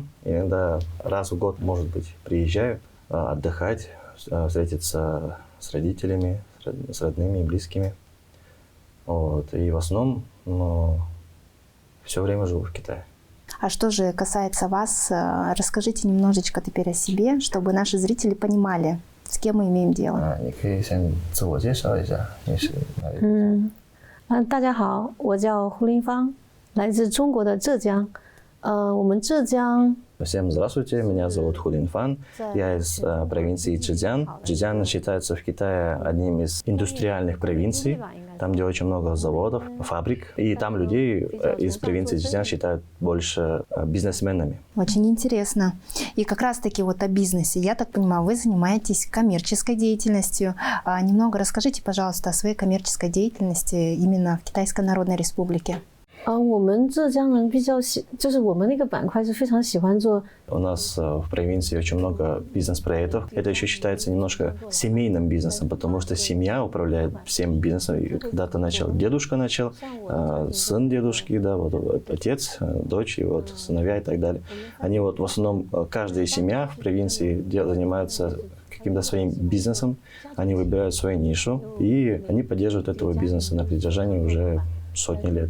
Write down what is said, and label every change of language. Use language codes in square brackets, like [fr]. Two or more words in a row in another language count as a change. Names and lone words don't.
[ru] Иногда раз в год, может быть, приезжаю отдыхать, встретиться с родителями, с родными и близкими. Вот. И в основном все время живу в Китае. А что же касается вас, расскажите немножечко теперь о себе, чтобы наши зрители понимали, с кем мы имеем дело. [zh] 你可以先自我介绍一下，你是哪里？大家好，我叫胡林芳，来自中国的浙江。我们浙江 [ru] Всем здравствуйте, меня зовут Ху Линфан, я из провинции Чжэцзян. Чжэцзян считается в Китае одним из индустриальных провинций, там, где очень много заводов, фабрик, и там людей из провинции Чжэцзян считают больше бизнесменами. Очень интересно. И как раз-таки вот о бизнесе. Я так понимаю, вы занимаетесь коммерческой деятельностью. Немного расскажите, пожалуйста, о своей коммерческой деятельности именно в Китайской Народной Республике. [zh] 我们浙江人比较就是我们那个板块是非常喜欢做。 [ru] У нас в провинции очень много бизнес-проектов. Это еще считается немножко семейным бизнесом, потому что семья управляет всем бизнесом. И когда-то дедушка начал, сын дедушки, да, вот отец, дочь, и вот сыновья и так далее. Они вот в основном, каждая семья в провинции занимается каким-то своим бизнесом, они выбирают свою нишу, и они поддерживают этого бизнеса на протяжении уже сотни лет.